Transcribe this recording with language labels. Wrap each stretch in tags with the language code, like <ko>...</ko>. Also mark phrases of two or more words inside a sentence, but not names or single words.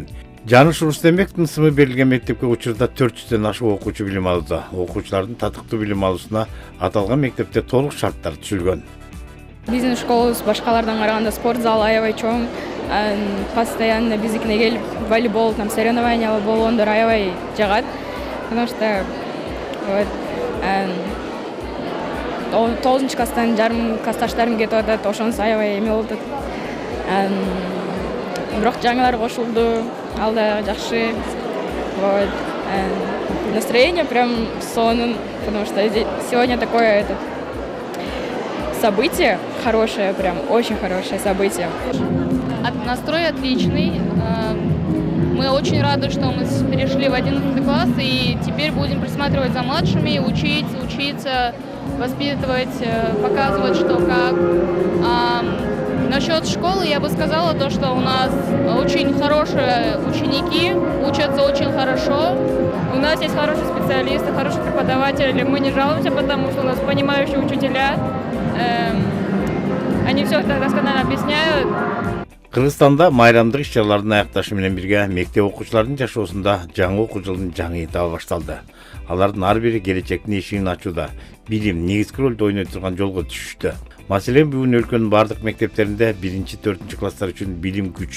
<ky>Жаныш Рустамбековдун ысымы берилген мектепке учурда 400дөн ашык окуучу билим алууда. Окуучулардын татыктуу билим алуусуна аталган мектепте толук шарттар түзүлгөн. Биздин школабыз башкалардан караганда спорт залы аябай чоң. Постоянно биздикине келип волейбол, соревнования болгондор аябай жагат.</ky> <ru>Потому что</ru> <ky>9 класстан жарым классташтарым кетип атат, ошонусу аябай эме болуп атат. Бирок жаңылар кошулду, ал да жакшы.</ky> <ru>Настроение прям сонун, потому что сегодня такое событие хорошее, прям очень хорошее событие. Настрой отличный. Мы очень рады, что мы перешли в 11 класс и теперь будем присматривать за младшими, учиться, воспитывать, показывать, что как. Насчет школы я бы сказала то, что у нас очень хорошие ученики, учатся очень хорошо. У нас есть хорошие специалисты, хорошие преподаватели. Мы не жалуемся, потому что у нас понимающие учителя. Они все досконально объясняют.</ru> <ky>Кыргызстанда майрамдык иш-чаралардын аякташы менен бирге мектеп окуучуларынын жашоосунда жаңы окуу жылдын жаңы этабы башталды. Алардын ар бири келечектин эшигин ачууда билим негизги ролду ойной турган жолго түшүштү. Маселен, бүгүн өлкөнүн бардык мектептеринде 1-4 класстар үчүн билим күч.</ky>